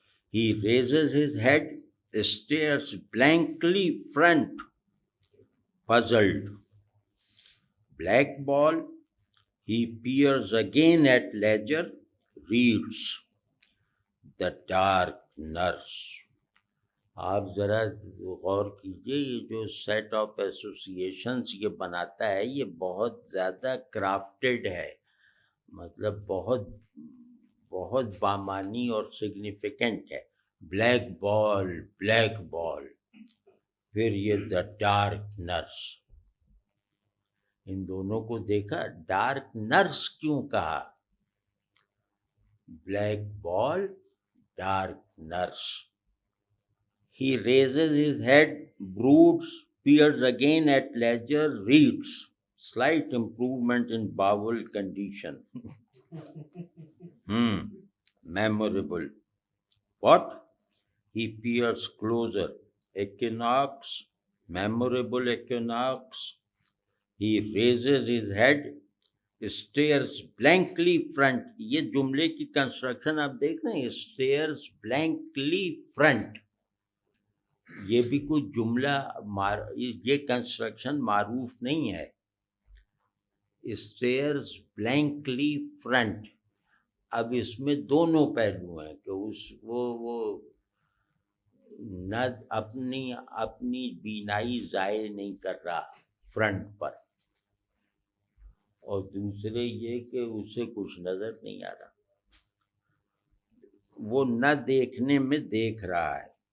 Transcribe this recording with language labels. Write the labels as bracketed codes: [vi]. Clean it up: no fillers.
[en] He raises his head, stares blankly front, puzzled. Black ball. He peers again at ledger, reads. The dark nurse. [ur] آپ ذرا غور کیجئے، یہ جو [en] set of associations [ur] یہ بناتا ہے یہ بہت زیادہ کرافٹڈ ہے، مطلب بہت بہت بامانی اور سگنیفیکنٹ ہے. [en] black ball, [ur] پھر یہ [en] The dark nurse. [ur] ان دونوں کو دیکھا، [en] dark nurse [ur] کیوں کہا؟ [en] Black ball, dark nurse. He raises his head, broods, peers again at ledger, reads. Slight improvement in bowel condition. Memorable. What? He peers closer. Equinox, memorable equinox. He raises his head, stares blankly front. [ur] یہ جملے کی construction آپ دیکھ رہے ہیں، [en] stares blankly front. [ur] یہ بھی کوئی جملہ یہ کنسٹرکشن معروف نہیں ہے. [en] Stares blankly front. [ur] اب اس میں دونوں پہلو ہیں کہ وہ نہ اپنی بینائی ضائع نہیں کر رہا فرنٹ پر، اور دوسرے یہ کہ اسے کچھ نظر نہیں آ رہا، وہ نہ دیکھنے میں دیکھ رہا ہے.